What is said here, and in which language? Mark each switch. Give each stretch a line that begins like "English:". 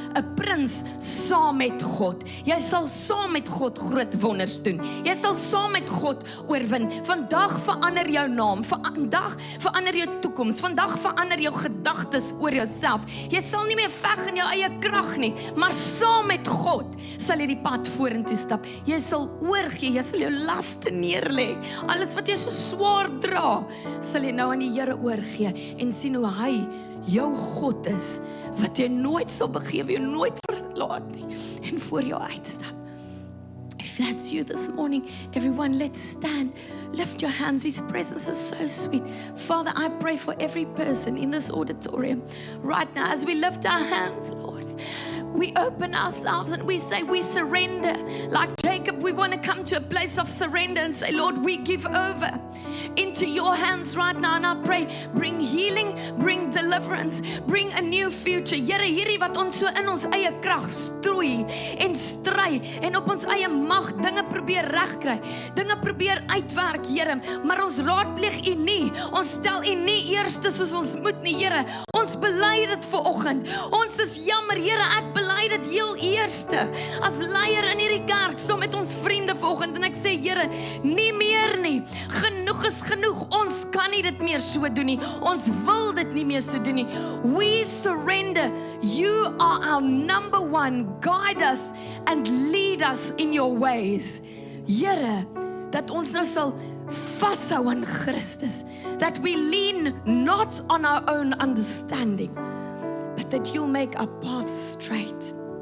Afrikaans: 'n prins saam met God, jy sal saam met God groot wonders doen, jy sal saam met God oorwin, vandag verander jou naam, vandag verander jou toekoms, vandag verander jou gedagtes oor jouself, jy sal nie meer veg in jou eie krag nie, maar saam met God sal jy die pad vorentoe stap, jy sal oorgee, jy sal jou laste neerlê, alles wat jy so swaar dra, sal jy nou aan die Here oorgee, en sien hoe hy jou God is, wat jy nooit sal begewe, jy nooit verlaat nie, en voor jou uitstap.
English: If that's you this morning, everyone, let's stand. Lift your hands. His presence is so sweet. Father, I pray for every person in this auditorium right now as we lift our hands, Lord. We open ourselves and we say we surrender. Like Jacob, we want to come to a place of surrender and say, Lord, we give over into your hands right now. And I pray, bring healing, bring deliverance, bring a new future.
Afrikaans: Here, hierdie wat ons so in ons eie krag stroei en stry en op ons eie mag dinge probeer regkry, dinge probeer uitwerk, Here, maar ons raadpleeg U nie. Ons stel U nie eerste soos ons moet nie, Here. Ons bely dit vanoggend. Ons is jammer, Here, ek bely dit heel eerste as leier in hierdie kerk, saam met ons vriende vanoggend, en ek sê, Here, nie meer nie. is genoeg. Ons kan nie dit meer so doen nie. Ons wil dit nie meer so doen nie.
English: We surrender. You are our number one. Guide us and lead us in your ways.
Afrikaans: Here, dat ons nou sal vashou aan Christus.
English: That we lean not on our own understanding, but that you'll make our path straight.